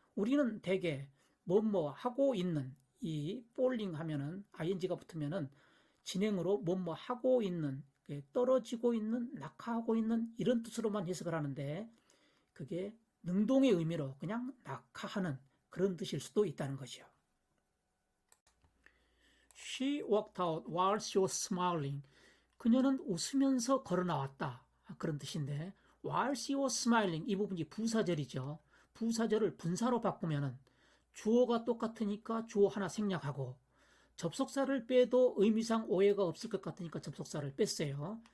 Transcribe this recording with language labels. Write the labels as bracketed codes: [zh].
[ko] 우리는 대개 뭐뭐 하고 있는 이 falling 하면은 ing가 붙으면은 진행으로 뭐뭐 하고 있는 떨어지고 있는 낙하하고 있는 이런 뜻으로만 해석을 하는데 그게 능동의 의미로 그냥 낙하하는 그런 뜻일 수도 있다는 거죠. [en] She walked out while she was smiling. [ko] 그녀는 웃으면서 걸어 나왔다. 그런 뜻인데 [en] while she was smiling [ko] 이 부분이 부사절이죠. 부사절을 분사로 바꾸면은 주어가 똑같으니까 주어 하나 생략하고 접속사를 빼도 의미상 오해가 없을 것 같으니까 접속사를 뺐어요.